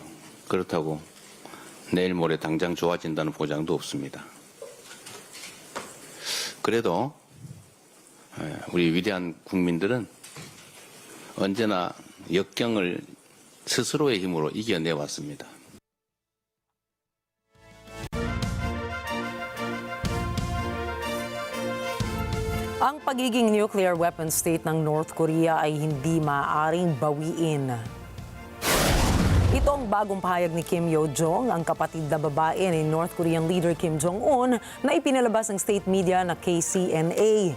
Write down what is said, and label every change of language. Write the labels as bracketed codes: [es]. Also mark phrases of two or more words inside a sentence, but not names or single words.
[ko] 그렇다고 내일 모레 당장 좋아진다는 보장도 없습니다. 그래도 우리 위대한 국민들은 언제나 역경을 스스로의 힘으로 이겨내왔습니다. [tl] Ang pagiging [en] nuclear weapon state [tl] ng North Korea ay hindi maaaring bawiin. Ito ang bagong pahayag ni Kim Yo-jong, ang kapatid na babae ni [en] North Korean leader [tl] Kim Jong-un, na ipinalabas ng state media na KCNA.